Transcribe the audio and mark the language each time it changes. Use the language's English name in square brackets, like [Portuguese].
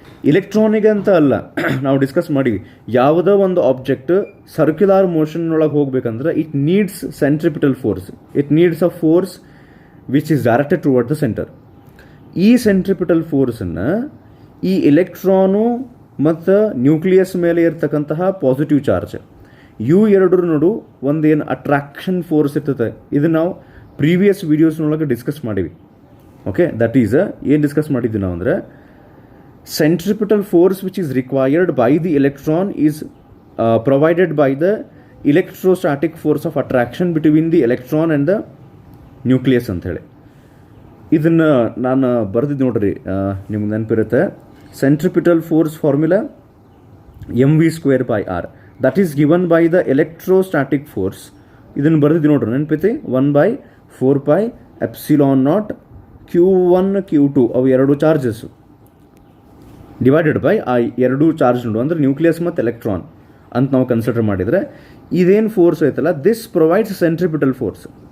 [Kannada] ಇಲೆಕ್ಟ್ರಾನಿಗೆ ಅಂತ ಅಲ್ಲ, ನಾವು ಡಿಸ್ಕಸ್ ಮಾಡಿವಿ, ಯಾವುದೋ ಒಂದು ಆಬ್ಜೆಕ್ಟ್ ಸರ್ಕ್ಯುಲರ್ ಮೋಷನ್ನೊಳಗೆ ಹೋಗ್ಬೇಕಂದ್ರೆ [English] It needs centripetal force, it needs a force which is directed toward the centre. [Kannada] ಈ ಸೆಂಟ್ರಿಪಿಟಲ್ ಫೋರ್ಸನ್ನು ಈ ಎಲೆಕ್ಟ್ರಾನು ಮತ್ತು ನ್ಯೂಕ್ಲಿಯಸ್ ಮೇಲೆ ಇರ್ತಕ್ಕಂತಹ ಪಾಸಿಟಿವ್ ಚಾರ್ಜ್, ಇವು ಎರಡರ ನಡು ಒಂದೇನು ಅಟ್ರಾಕ್ಷನ್ ಫೋರ್ಸ್ ಇರ್ತದೆ. ಇದು ನಾವು ಪ್ರೀವಿಯಸ್ ವೀಡಿಯೋಸ್ನೊಳಗೆ ಡಿಸ್ಕಸ್ ಮಾಡೀವಿ. [English] okay, that is [Kannada] ಏನು ಡಿಸ್ಕಸ್ ಮಾಡಿದ್ವಿ ನಾವು ಅಂದರೆ, [English] centripetal force which is required by the electron is provided by the electrostatic force of attraction between the electron and the nucleus [Kannada] ಅಂತ ಹೇಳಿ. ಇದನ್ನು ನಾನು ಬರೆದಿದ್ದು ನೋಡ್ರಿ, ನಿಮ್ಗೆ ನೆನಪಿರುತ್ತೆ. [English] centripetal force formula mv square by r, that is given by the electrostatic force. [Kannada] ಇದನ್ನು ಬರೆದಿದ್ದು ನೋಡ್ರಿ ನೆನಪೈತಿ, 1/4 pi epsilon naught q1 q2 ಅವು ಎರಡು ಚಾರ್ಜಸ್ಸು ಡಿವೈಡೆಡ್ ಬೈ ಆ ಎರಡು ಚಾರ್ಜ್ ನೋಡು ಅಂದರೆ ನ್ಯೂಕ್ಲಿಯಸ್ ಮತ್ತು ಎಲೆಕ್ಟ್ರಾನ್ ಅಂತ ನಾವು ಕನ್ಸಿಡರ್ ಮಾಡಿದರೆ ಇದೇನು ಫೋರ್ಸ್ ಐತಲ್ಲ, [English] This provides centripetal force.